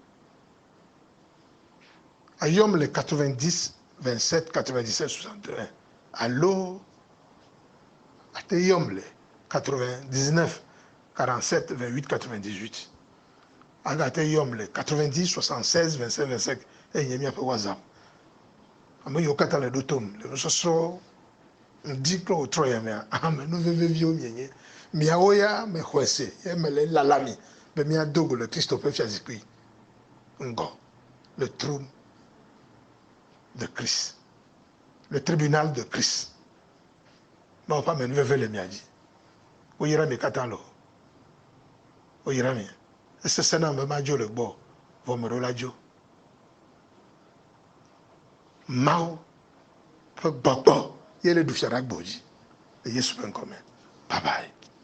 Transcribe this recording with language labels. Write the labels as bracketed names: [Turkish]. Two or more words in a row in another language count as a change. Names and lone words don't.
[Ewe] ayɔm le 90 27 97 61 alo ate yɔm le 99 47 28 98 aga ate yɔm le 90 76 25 25 enye miaƒe WhatsApp ame yiwo katã le ɖo tom le nusɔsrɔ̃ ŋdi kple wotrɔ ya mea ame nu veveviwo mienye miawo ya mexɔe se ye mele lalami be miado go le kristo ƒe fiazikpui ŋgɔ [French] le trône de Christ le tribunal de Christ [Ewe] mawo ƒe ame nuveve le mia dzi woyra mi katã lo woyra mi esese na be madzo le gbɔ vɔ me ɖewo la dzo mawo ƒe gbɔgbɔ ye le ɖu fia ɖe agbo dzi le Yesu ƒe ŋkɔ me [English] bye bye.